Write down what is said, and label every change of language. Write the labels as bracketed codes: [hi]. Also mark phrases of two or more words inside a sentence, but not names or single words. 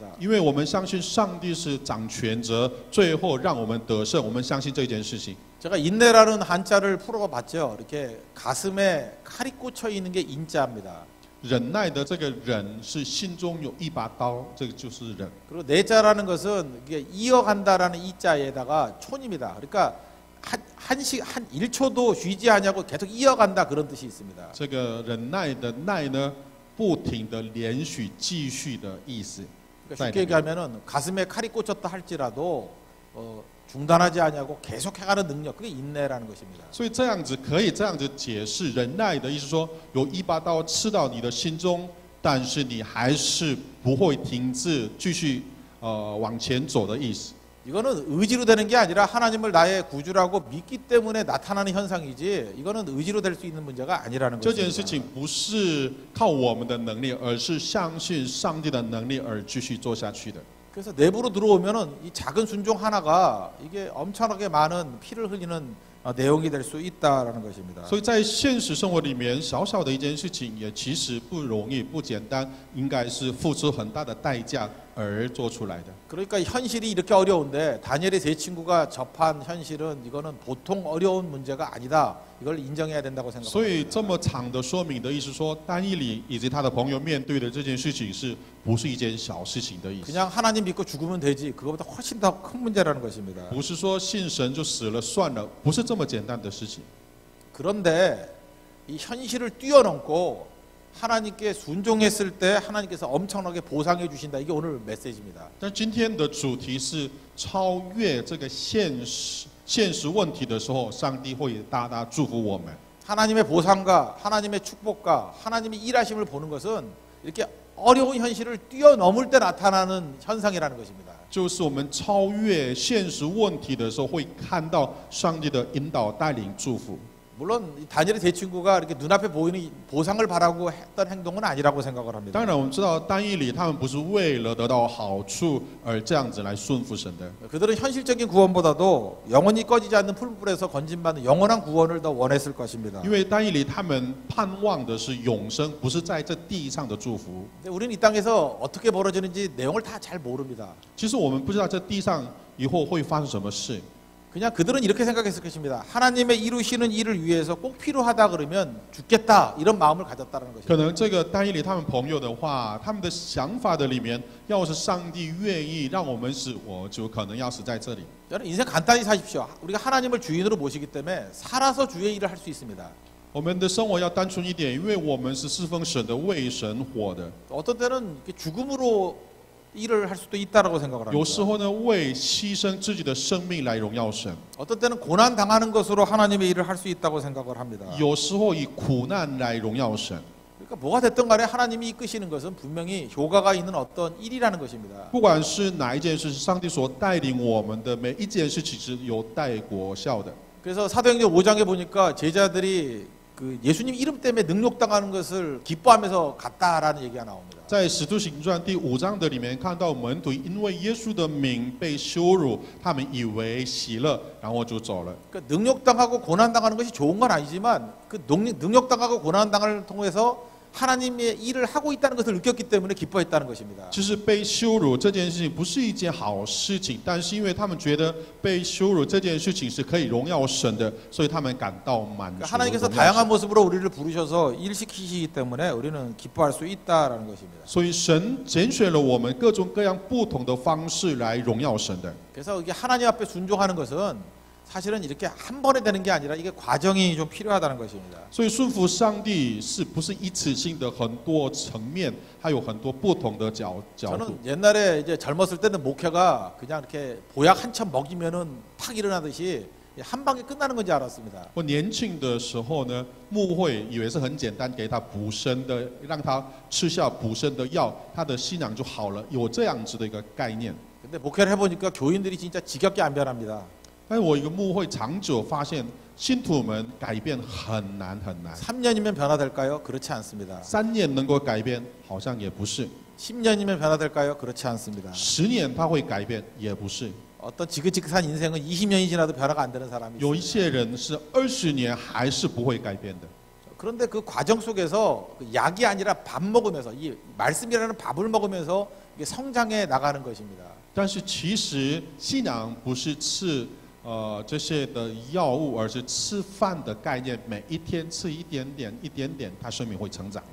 [zh] 因为我们相信上帝是掌权者，最后让我们得胜。我们相信这件事情。 [ko] 제가 인내라는 한자를 풀어봤죠. 이렇게 가슴에 칼이 꽂혀 있는 게 인자입니다. [zh] 忍耐的这个忍是心中有一把刀，这个就是忍。 [ko] 그리고 내자라는 것은 이게 이어간다라는 이자에다가 촌입니다. 그러니까 한 1초도 쉬지 않냐고 계속 이어간다 그런 뜻이 있습니다. [zh] 这个忍耐的耐呢，不停的连续继续的意思。 [ko] 그러니까 쉽게 얘기하면은 가슴에 칼이 꽂혔다 할지라도 중단하지 않냐고 계속 해가는 능력, 그게 인내라는 것입니다. [zh] 所以这样子可以这样子解释忍耐的意思说，有一把刀刺到你的心中，但是你还是不会停止，继续往前走的意思。 [ko] 이거는 의지로 되는 게 아니라 하나님을 나의 구주라고 믿기 때문에 나타나는 현상이지 이거는 의지로 될 수 있는 문제가 아니라는 [zh] 这件事情 [ko] 것입니다. [zh] 不是靠我们的能力，而是相信上帝的能力而继续做下去的。 [ko] 그래서 내부로 들어오면은 이 작은 순종 하나가 이게 엄청나게 많은 피를 흘리는 내용이 될 수 있다라는 것입니다. [zh] 所以在现实生活里面，小小的一件事情也其实不容易、不简单，应该是付出很大的代价而做出来的。 [ko] 그러니까 현실이 이렇게 어려운데 다니엘의 세 친구가 접한 현실은 이거는 보통 어려운 문제가 아니다. 이걸 인정해야 된다고 [zh] 所以 [ko] 생각합니다. [zh] 这么长的说明的意思说，单以理以及他的朋友面对的这件事情，是不是一件小事情的意思？ [ko] 그냥 하나님 믿고 죽으면 되지. 그거보다 훨씬 더 큰 문제라는 것입니다. [zh] 不是说信神就死了算了，不是这么简单的事情。 [ko] 그런데 이 현실을 뛰어넘고 하나님께 순종했을 때 하나님께서 엄청나게 보상해 주신다. 이게 오늘 메시지입니다. [zh] 但今天的主题是超越这个现实问题的时候，上帝会大大祝福我们。 [ko] 하나님의 보상과 하나님의 축복과 하나님의 일하심을 보는 것은 이렇게 어려운 현실을 뛰어넘을 때 나타나는 현상이라는 것입니다. [zh] 就是我们超越现实问题的时候，会看到上帝的引导、带领、祝福。 [ko] 물론 이 다니엘의 제 친구가 이렇게 눈앞에 보이는 보상을 바라고 했던 행동은 아니라고 생각을 합니다. [zh] 当然，我们知道单以理他们不是为了得到好处而这样子来顺服神的。 [ko] 그들은 현실적인 구원보다도 영원히 꺼지지 않는 풀불에서 건진받는 영원한 구원을 더 원했을 것입니다. [zh] 因为单以理他们盼望的是永生，不是在这地上的祝福。 [ko] 근데 우리는 이 땅에서 어떻게 벌어지는지 내용을 다 잘 모릅니다. [zh] 其实我们不知道这地上以后会发生什么事。 [ko] 그냥 그들은 이렇게 생각했을 것입니다. 하나님의 이루시는 일을 위해서 꼭 필요하다 그러면 죽겠다 이런 마음을 가졌다는 [zh] 可 [ko] 것입니다. [zh] 能这个单以理他们朋友的话，他们的想法的里面，要是上帝愿意让我们死，我就可能要死在这里。 [ko] 저는 인생 간단히 사십시오. 우리가 하나님을 주인으로 모시기 때문에 살아서 주의 일을 할 수 있습니다. [zh] 我们的生活要单纯一点，因为我们是侍奉神的、为神活的。 [ko] 어떤 때는 이렇게 죽음으로 일을 할 수도 있다라고 생각을 [zh] 有时 [ko] 합니다. [zh] 候呢，为牺牲自己的生命来荣耀神； [ko] 어떤 때는 고난 당하는 것으로 하나님의 일을 할 수 있다고 생각을 합니다. [zh] 有时候以苦难来荣耀神。 [ko] 그러니까 뭐가 됐든 간에 하나님이 이끄시는 것은 분명히 효과가 있는 어떤 일이라는 것입니다. [zh] 不管是哪一件事，是上帝所带领我们的每一件事情是有带果效的。 [ko] 그래서 사도행전 5장에 보니까 제자들이 그 예수님 이름 때문에 능욕당하는 것을 기뻐하면서 갔다라는 얘기가 나옵니다. [zh] 在《使徒行传》第5章的里面看到门徒因为耶稣的名被羞辱，他们以为喜乐，然后就走了。 [ko] 그러니까 능욕당하고 고난당하는 것이 좋은 건 아니지만 그 능욕당하고 고난당을 통해서 하나님의 일을 하고 있다는 것을 느꼈기 때문에 기뻐했다는 것입니다. [zh] 其实被羞辱这件事情不是一件好事情，但是因为他们觉得被羞辱这件事情是可以荣耀神的，所以他们感到满足。 [ko] 그러니까 하나님께서 [zh] 荣耀神 [ko] 다양한 모습으로 우리를 부르셔서 일시키시기 때문에 우리는 기뻐할 수 있다라는 것입니다. [zh] 所以神拣选了我们各种各样不同的方式来荣耀神的。 [ko] 그래서 이게 하나님 앞에 순종하는 것은 사실은 이렇게 한 번에 되는 게 아니라 이게 과정이 좀 필요하다는 것입니다. [zh] 所以顺服上帝是不是一次性的很多层面，还有很多不同的角度。 [ko] 저는 옛날에 이제 젊었을 때는 목회가 그냥 이렇게 보약 한 참 먹이면은 팍 일어나듯이 한 방에 끝나는 건지 알았습니다. [zh] 我年轻的时候呢，牧会以为是很简单，给他补身的，让他吃下补身的药，他的信仰就好了，有这样子的一个概念。 [ko] 근데 목회를 해보니까 교인들이 진짜 지겹게 안 변합니다. [zh] 但是我一个牧会长久发现，信徒们改变很难很难。 [ko] 3년이면 변화될까요? 그렇지 않습니다. [zh] 3 年能够改变，好像也不是； [ko] 10년이면 변화될까요? 그렇지 않습니다. [zh] 10 年他会改变，也不是。 [ko] 어떤 지긋지긋한 인생은 20년이 지나도 변화가 안 되는 사람이 [zh] 有一 [ko] 있습니다. [zh] 些人是20年还是不会改变的。 [ko] 그런데 그 과정 속에서 그 약이 아니라 밥 먹으면서 이 말씀이라는 밥을 먹으면서 이게 성장해 나가는 것입니다. [zh] 但是其实信仰不是吃这些的药物，而是吃饭的概念，每一天吃一点点，一点点，他生命会成长。